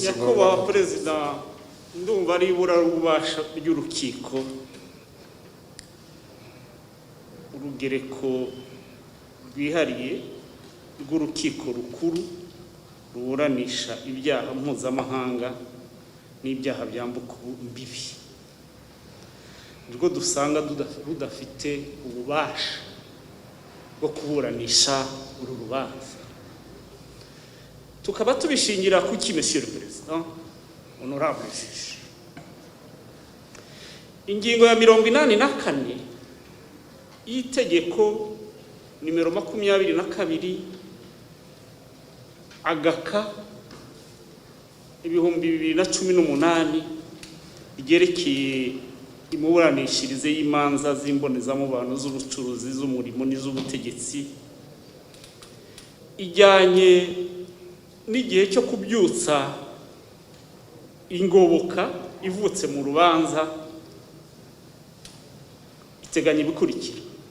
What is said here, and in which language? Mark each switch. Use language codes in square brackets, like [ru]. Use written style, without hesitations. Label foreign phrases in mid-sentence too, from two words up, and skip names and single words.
[rw] Nyakubahwa President, ndumva ari iburabubasha ry'urukiko urugereko rwihariye rw'urukiko rukuru ruburanisha ibyaha mpuzamahanga n'ibyaha byambuka imbibi, rwo dusanga rudafite ububasha bwo kuburanisha uru rubanza. Tukaba tubishingira kuki [fr] Monsieur le Président, honorable juge, [rw] ingingo ya 84 y'itegeko nimero 22 agaka 2018 ryerekeye imuburanishirize y'imanza z'imbonezamubano z'ubucuruzi z'umurimo n'iz'ubutegetsi, ijyanye n'igihe cyo kubyutsa ingoboka ivutse mu rubanza, iteganya ibikurikira.